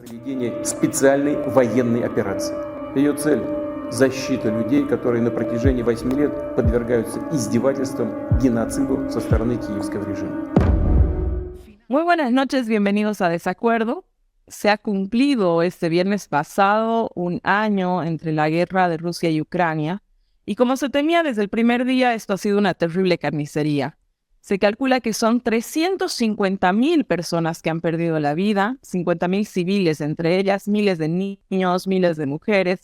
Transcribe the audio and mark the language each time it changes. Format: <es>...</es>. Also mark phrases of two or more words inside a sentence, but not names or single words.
<ru>проведения специальной военной операции. Ее цель – защита людей, которые на протяжении 8 лет подвергаются издевательствам, геноциду со стороны киевского режима.</ru> <es>Muy buenas noches, bienvenidos a Desacuerdo. Se ha cumplido este viernes pasado un año entre la guerra de Rusia y Ucrania, y como se temía desde el primer día, esto ha sido una terrible carnicería. Se calcula que son 350.000 personas que han perdido la vida, 50.000 civiles, entre ellas miles de niños, miles de mujeres.</es>